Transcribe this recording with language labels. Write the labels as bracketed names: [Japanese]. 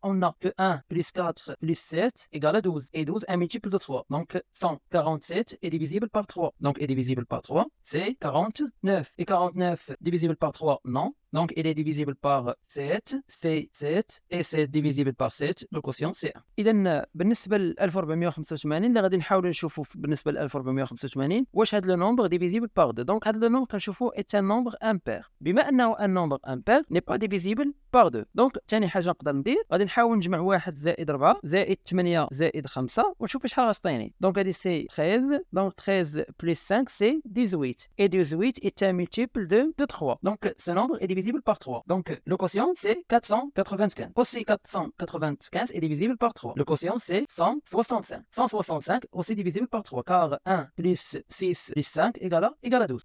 [French] On a que 1 plus 4 plus 7 égale à 12. Et 12 est multiple de 3. Donc, 147 est divisible par 3. Donc, est divisible par 3, c'est 49. Et 49 divisible par 3, non. Donc, il est divisible par 7, c'est 7, et c'est divisible par 7, le quotient c'est 1. [Arabic] إذا بالنسبة ل 1485 اللي غادي نحاولوا نشوفوا بالنسبة ل 1485 واش هذا لو نومبر [French] divisible par 2. Donc [Arabic] هذا لو نومبر كنشوفوا [French] est un nombre impair. [Arabic] بما أنه [French] un nombre impair n'est pas divisible par 2. [Arabic] Donc ثاني حاجة نقدر ندير غادي نحاول نجمع 1 زائد 4 زائد 8 زائد 5 ونشوف شحال غتعطيني. [French] Donc هذه c'est 13. Donc 13 plus 5 c'est 18. Et 18 est un multiple de 3. Donc ce nombre est divisible par 3. Donc le quotient c'est 495. Aussi 495 est divisible par 3. Le quotient c'est 165. 165 aussi divisible par 3 car 1 plus 6 plus 5 égale à 12.